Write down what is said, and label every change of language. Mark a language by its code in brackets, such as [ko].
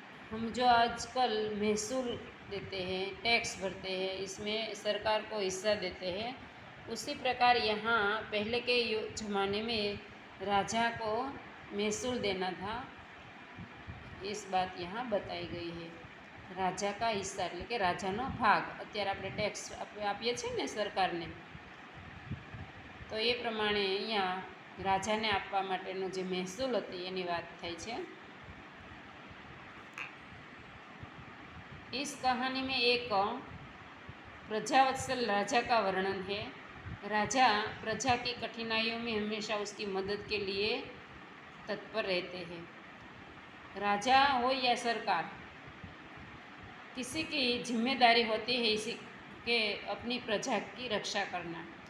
[hi] हम जो आजकल महसूल देते हैं, टैक्स भरते हैं, इसमें सरकार को हिस्सा देते हैं, उसी प्रकार यहाँ पहले के ज़माने में राजा को महसूल देना था। इस बात यहाँ बताई गई है। राजा का हिस्सा [gu] એટલે કે રાજાનો ભાગ અત્યારે આપણે ટેક્સ આપીએ છીએ ને સરકારને, તો એ પ્રમાણે અહીંયા રાજાને આપવા માટેનો જે મહેસૂલ હતી એની વાત થઈ છે। [hi] इस कहानी में एक प्रजावत्सल राजा का वर्णन है। राजा प्रजा की कठिनाइयों में हमेशा उसकी मदद के लिए तत्पर रहते हैं। राजा हो या सरकार, किसी की जिम्मेदारी होती है इसी के अपनी प्रजा की रक्षा करना।